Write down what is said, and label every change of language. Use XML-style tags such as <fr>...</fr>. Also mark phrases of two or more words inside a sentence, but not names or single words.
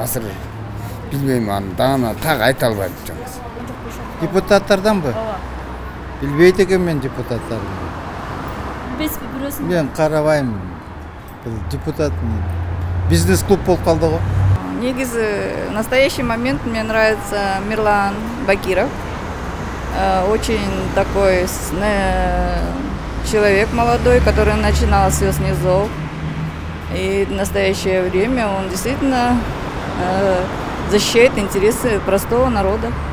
<ky>Азыр билбейм, аны дагы так айта албайм жоңуз. Депутаттарданбы? Билбейт экен мен депутаттарды. Билбейсизби бирөөсүн? Мен карабайм. Бул депутат бизнес-клуб болуп калды го. Негизи,</ky> <ru>в настоящий момент мне нравится Мирлан Бакиров. Очень такой человек молодой, который начинал с низов. И в настоящее время он действительно защищает интересы простого народа.</ru>